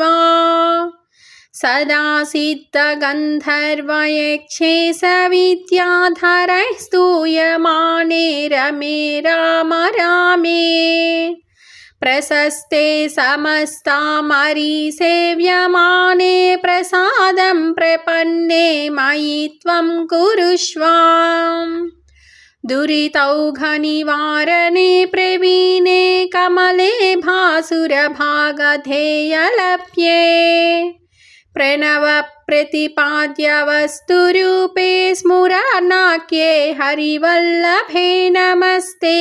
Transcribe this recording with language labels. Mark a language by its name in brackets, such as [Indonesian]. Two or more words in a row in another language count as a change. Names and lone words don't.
[Sanskrit] సదా సిద్ధగంధర్వయక్షేశ విద్యాధరైః స్తూయమానే రమే రామ రామే. ప్రశస్తే సమస్తామరీ సేవ్యమానే ప్రసాదం ప్రపన్నే మయి త్వం కురుష్వ. दुरितौघनिवारणे प्रवीणे कमले भासुरभागधेयलभ्ये प्रणवप्रतिपाद्य वस्तुरूपे स्मुरनाख्ये हरिवल्लभे नमस्ते.